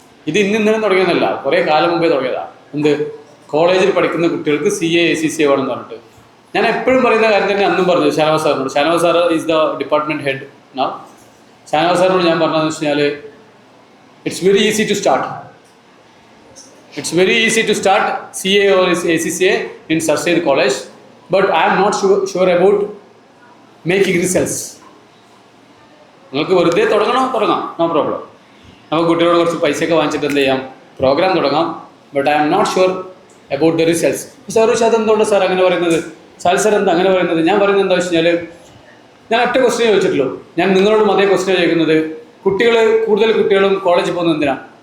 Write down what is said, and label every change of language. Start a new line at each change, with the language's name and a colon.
Malayalam: ഇത് ഇന്നലെ തുടങ്ങിയതല്ല, കുറേ കാലം മുമ്പേ തുടങ്ങിയതാണ്. എന്ത്, കോളേജിൽ പഠിക്കുന്ന കുട്ടികൾക്ക് CA ACCA വേണമെന്ന് പറഞ്ഞിട്ട്. ഞാൻ എപ്പോഴും പറയുന്ന കാര്യം തന്നെ അന്നും പറഞ്ഞു ഷാനവാസ് സാറിനോട്. Shanavas sir
English: Is the department head now.
Malayalam: Shanavas സാറിനോട് ഞാൻ പറഞ്ഞതെന്ന് വെച്ച് കഴിഞ്ഞാൽ,
English: it's very easy to start. It's very easy to start CA or ACCA in Sarsed College, but I am not sure about making results.
Malayalam: നിങ്ങൾക്ക് വെറുതെ തുടങ്ങാം,
English: No problem.
Malayalam: നമുക്ക് കുട്ടികളോട് കുറച്ച് പൈസയൊക്കെ വാങ്ങിച്ചിട്ട് എന്ത് ചെയ്യാം, പ്രോഗ്രാം തുടങ്ങാം.
English: But I am not sure about the results.
Malayalam: Sir പക്ഷേ അതെന്തുകൊണ്ട് സാർ അങ്ങനെ പറയുന്നത്? സാർ എന്താ അങ്ങനെ പറയുന്നത്? ഞാൻ പറയുന്നത് എന്താ വെച്ച് കഴിഞ്ഞാൽ, ഞാൻ ഒറ്റ ക്വസ്റ്റ്യൻ ചോദിച്ചിട്ടുള്ളൂ. ഞാൻ നിങ്ങളോടും അതേ ക്വസ്റ്റ്യൻ ചോദിക്കുന്നത്, കൂടുതൽ കുട്ടികളും കോളേജിൽ പോകുന്നത് എന്തിനാ?